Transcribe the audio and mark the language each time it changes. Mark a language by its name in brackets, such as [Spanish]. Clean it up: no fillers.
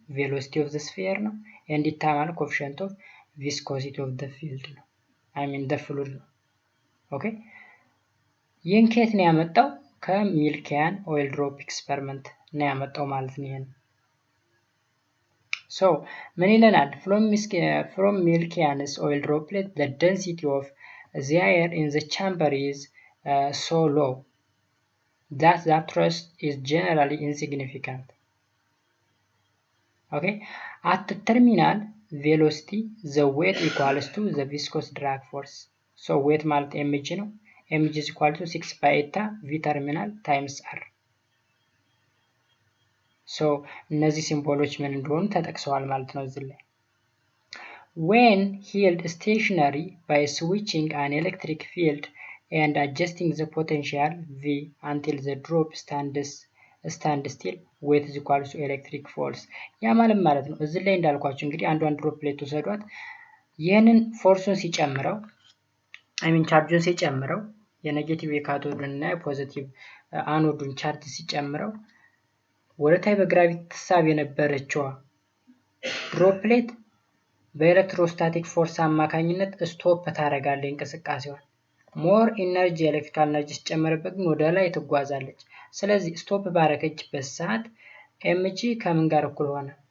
[English] ቬሎሲቲ ኦፍ ዘ ስፌር ነው። ኤንድ ኢታ [Amharic] ማለት [English] ኮኤፊሺየንት ኦፍ ቪስኮሲቲ ኦፍ ዘ ፊልድ ነው። ዘ ፍሉድ ነው። [Amharic] ኦኬ ይህን ከየት ነው ያመጣው? ከሚልኪያን ኦይል ድሮፕ ኤክስፐሪመንት ነው ያመጣው ማለት ነው። ይሄን ሶ ምን ይለናል? [English] from Milkian's oil droplet the density of the air in the chamber is so low that the thrust is generally insignificant. Okay, at the terminal velocity the weight equals to the viscous drag force. So weight [Amharic] ማለት [English] mg ነው። mg is equal to 6 pi eta v terminal times r. [Amharic] ሶ እነዚህ ሲምቦሎች ምን እንደሆኑ ተጠቅሰዋል ማለት ነው እዚህ ላይ። [English] when held stationary by switching an electric field and adjusting the potential v until the drop stands still weight is equal to electric force. [Amharic] ያ ማለት ነው እዚህ ላይ እንዳልኳችሁ እንግዲህ አንዷን ድሮፕሌት ወሰዷት። ይህንን ፎርሱን ሲጨምረው ቻርጁን ሲጨምረው የኔጌቲቭ የካቶዱን እና የፖዚቲቭ አኖዱን ቻርጅ ሲጨምረው ወደታይ በግራቪቲ ተሳብ የነበረችው ድሮፕሌት በኤሌክትሮስታቲክ ፎርስ አማካኝነት ስቶፕ ታደርጋለች እንቅስቃሴዋን። ሞር ኢነርጂ ኤሌክትሪካል ኢነርጂ ሲጨመርበት ግን ወደ ላይ ትጓዛለች። ስለዚህ ስቶፕ ባረከችበት ሰዓት ኤምጂ ከምን ጋር እኩል ሆነ?